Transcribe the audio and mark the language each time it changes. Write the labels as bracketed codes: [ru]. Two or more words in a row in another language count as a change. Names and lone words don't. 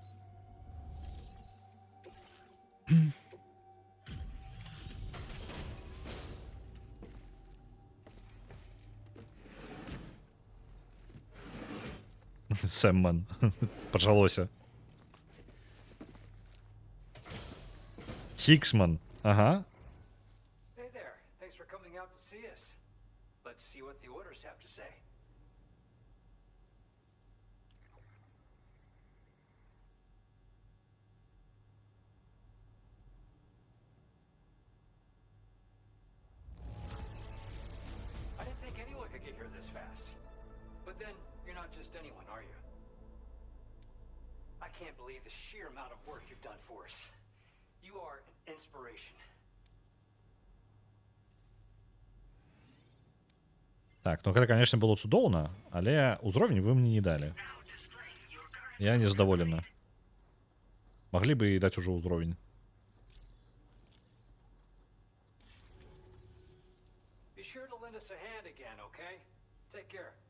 [en] Сэмман. Пожалуйся. Хиксман. Ага. Hey there. Thanks for coming out to see us. Let's see what the orders have to say. I didn't think anyone could get here this fast. But then, you're not just anyone, are you? I can't believe the sheer amount of work you've done for us. You are an inspiration. [be] Так, ну гэта, конечно, было цудоўна, але ўзровень вы мне не далі. Я не задаволена. Маглі бы і даць ужо ўзровень. [en] Be sure to lend us a hand again, okay? Take care.